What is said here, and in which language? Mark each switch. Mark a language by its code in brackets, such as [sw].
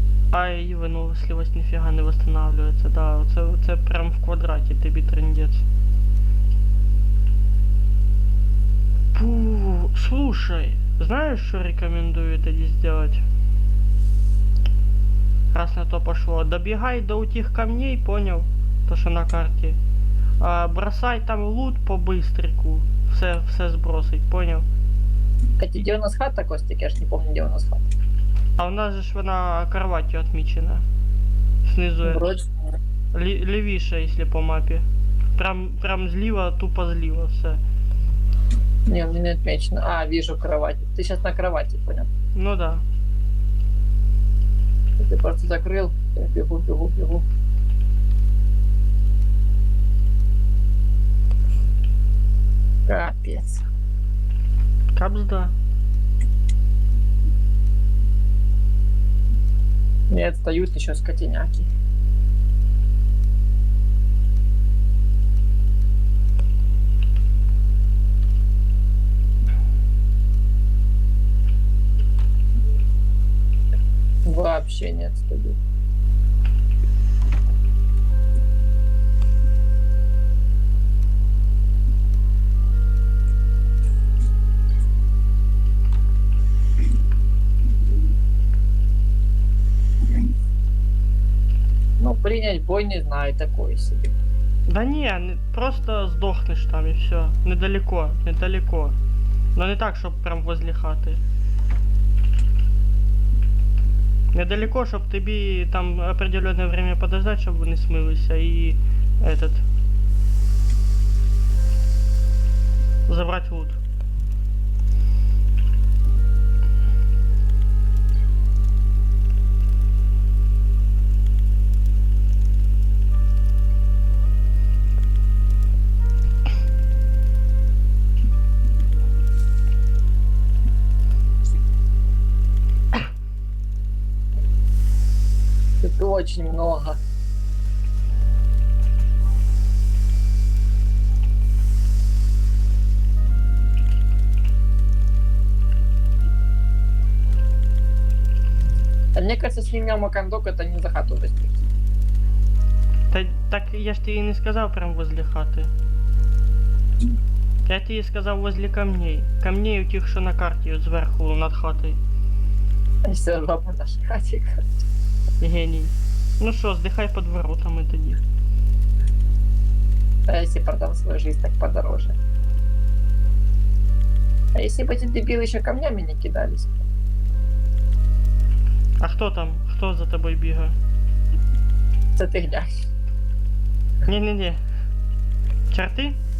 [uk] А її виносливость ніфіга не восстанавливается, да, це прям в квадраті тобі трындець. [ru] Фу, слушай, знаешь, что рекомендую тоді сделать? Раз на то пошло, добегай до утих камней, понял? То, что на карте. Бросай там лут по быстрику. Все сбросить, понял? Кстати, где у нас хата, Костик? Я ж не помню, где у нас хата. А у нас же ж вона кроватью отмечена. Снизу. Вроде. Левіше, если по мапе. Прям зліва, тупо зліва все. Не, у меня не отмечено. А, вижу кровать. Ты сейчас на кровати, понял? Ну да. Ты просто закрыл. Я бегу. Капец. Капзда. Не отстают еще скотиняки. вообще не отступил. Ну, принять бой не знаю, такой себе. [uk] Да не, просто здохнеш там і все. Недалеко, недалеко. Но не так, щоб прям возле хати. [ru] Недалеко, [uk] щоб тобі там [ru] определенное время подождать, щоб вони смилися і этот. Забрать лут. Это очень много. А мне кажется, с ним Макандок это не за хату возьмет. [uk] Та так я ж тобі не сказав прям возле хати. Я тобі сказав возле камней. Камней у тих, що на карті, от зверху над хатою. [ru] Все жопа наша хатика. [uk] Геній. Ну що, здихай під воротами тоді. [ru] А если продам свою жизнь, так подороже. А если бы эти дебилы еще камнями не кидались? [uk] А хто там? Хто за тобою бігає? [ru] Это ты глянь. [uk] Ні-ні-ні. Черти?